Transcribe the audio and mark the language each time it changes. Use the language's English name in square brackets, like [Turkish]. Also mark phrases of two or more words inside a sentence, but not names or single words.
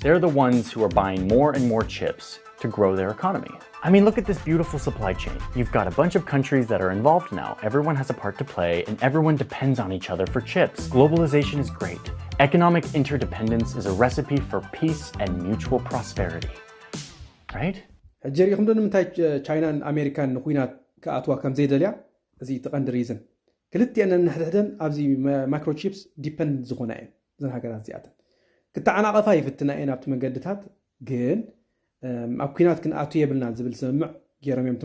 [English] They're the ones who are buying more and more chips to grow their economy. I mean, look at this beautiful supply chain. You've got a bunch of countries that are involved now. Everyone has a part to play, and everyone depends on each other for chips. Globalization is great. Economic interdependence is a recipe for peace and mutual prosperity. Right? [Tigrinya] ሕجሪኹም ዶ ንምንታይ ቻይናን ኣሜሪካን ንኩናት ክኣትዋ ከም ዘይደልያ እዚ ተቐንዲ ሪዝን ክልቲአን ንሕድሕደን ኣብዚ ማይክሮቺፕስ ዲፐንድ ዝኾና እየን እዘን ሃገራት እዚኣተን ክተዓናቐፋ ይፍትና እየን ኣብቲ መንገድታት ግን ኣብ ኩናት ክንኣቱ የብልና ዝብል ስምምዕ ገይሮም እዮም